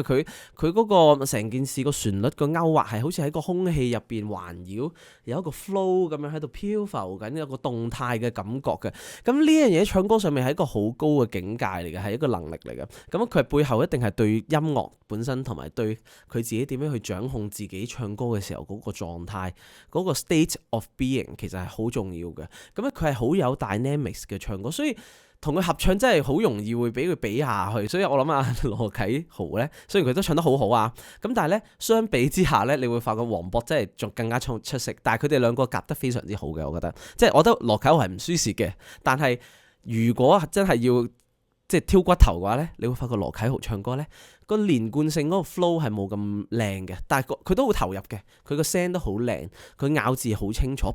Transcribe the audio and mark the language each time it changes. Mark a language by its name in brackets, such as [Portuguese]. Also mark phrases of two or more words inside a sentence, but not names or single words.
[Cantonese] 佢嗰個成件事個旋律個勾畫係好似喺個空氣入邊環繞，有一個 flow 咁樣喺度漂浮緊，有個動態嘅感覺嘅。咁呢樣嘢唱歌上面係一個好高嘅境界嚟嘅，係一個能力嚟嘅。咁佢背後一定係對音樂本身同埋對佢自己點樣去掌控自己唱歌嘅時候嗰個狀態，嗰個 [English] state of being [Cantonese] 其實係好重要嘅。咁咧佢係好有 dynamics 嘅唱歌。所以同佢合唱真係好容易會俾佢比下去，所以我諗阿羅啟豪咧，雖然佢都唱得好好啊，咁但係咧相比之下咧，你會發覺黃渤真係仲更加出色，但係佢哋兩個夾得非常之好嘅，我覺得，即係我覺得羅啟豪係唔輸蝕嘅，但係如果真係要即係挑骨頭嘅話咧，你會發覺羅啟豪唱歌咧個連貫性嗰個 flow 係冇咁靚嘅，但係佢都好投入嘅，佢個聲都好靚，佢咬字好清楚。